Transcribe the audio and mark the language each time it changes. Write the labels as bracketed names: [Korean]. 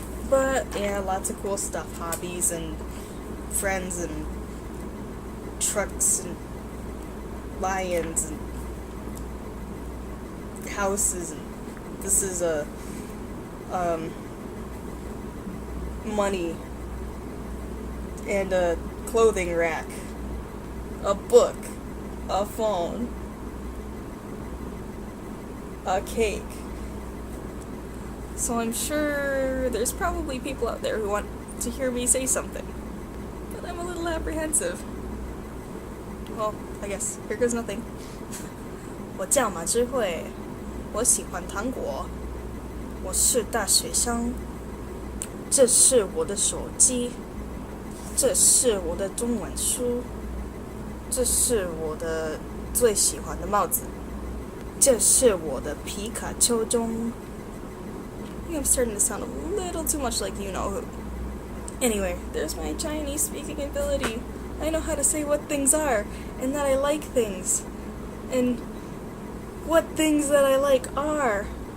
[English] But yeah, lots of cool stuff, hobbies and friends and trucks and lions and houses, and this is a money and a clothing rack, a book, a phone, a cake. So I'm sure there's probably people out there who want to hear me say something, but I'm a little apprehensive. Well, I guess here goes nothing. [Chinese] 我叫马智慧，我喜欢糖果，我是大学生，这是我的手机，这是我的中文书，这是我的最喜欢的帽子，这是我的皮卡丘钟。 [English] I think I'm starting to sound a little too much like you know who. Anyway, there's my Chinese speaking ability. I know how to say what things are, and that I like things, and what things that I like are.